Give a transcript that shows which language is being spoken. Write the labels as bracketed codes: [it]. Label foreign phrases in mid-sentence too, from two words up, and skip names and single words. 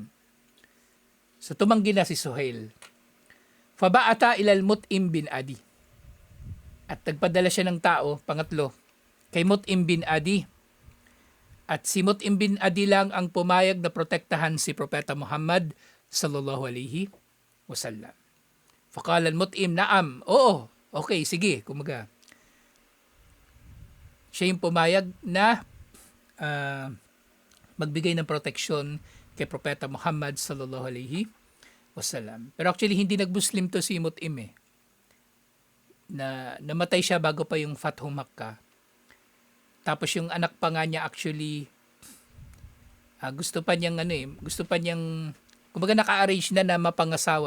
[tl] So tumanggi na si Suhail. [ar] فبعث إلى مطعم بن عدي. [tl] At nagpadala siya ng tao, pangatlo, kay Mut'im bin Adi. At si Mut'im bin Adi lang ang pumayag na protektahan si Propeta Muhammad [ar] صلى الله عليه وسلم. فقال المطعم نعم. [tl] Oo, okay, sige, kumaga. Siya yung pumayag na magbigay ng proteksyon kay Propeta Muhammad [ar] صلى الله عليه وسلم. [tl] Pero actually, hindi nag-Muslim to si Mut'im na namatay siya bago pa yung Fathu Makkah. Tapos yung anak pa nga niya actually Gusto pa niyang gusto pa niyang kumbaga naka-arrange na mapangasawa.